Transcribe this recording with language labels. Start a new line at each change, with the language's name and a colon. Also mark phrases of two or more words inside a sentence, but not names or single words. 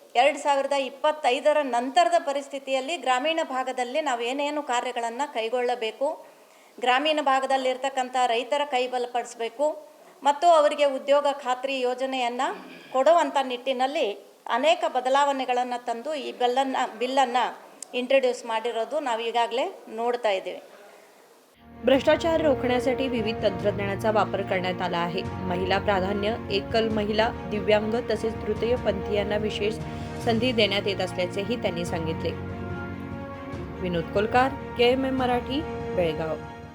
Kannada: 2025ರ ನಂತರದ ಪರಿಸ್ಥಿತಿಯಲ್ಲಿ ಗ್ರಾಮೀಣ ಭಾಗದಲ್ಲಿ ನಾವು ಏನೇನು ಕಾರ್ಯಗಳನ್ನು ಕೈಗೊಳ್ಳಬೇಕು, ಗ್ರಾಮೀಣ ಭಾಗದಲ್ಲಿರ್ತಕ್ಕಂಥ ರೈತರ ಕೈ ಬಲಪಡಿಸಬೇಕು ಮತ್ತು ಅವರಿಗೆ ಉದ್ಯೋಗ ಖಾತ್ರಿ ಯೋಜನೆಯನ್ನು ಕೊಡುವಂಥ ನಿಟ್ಟಿನಲ್ಲಿ ಅನೇಕ ಬದಲಾವಣೆಗಳನ್ನು ತಂದು ಈ ಬಿಲ್ಲನ್ನು ಇಂಟ್ರೊಡ್ಯೂಸ್ ಮಾಡಿರೋದು ನಾವು ಈಗಾಗಲೇ ನೋಡ್ತಾ ಇದ್ದೀವಿ.
Marathi: भ्रष्टाचार रोखण्यासाठी विविध तंत्रज्ञानाचा वापर करण्यात आला आहे. महिला प्राधान्य, एकल महिला, दिव्यांग तसेच तृतीयपंथीयांना विशेष संधी देण्यात येत असल्याचेही त्यांनी सांगितले. विनोद कोलकार, KMM मराठी, बेळगाव.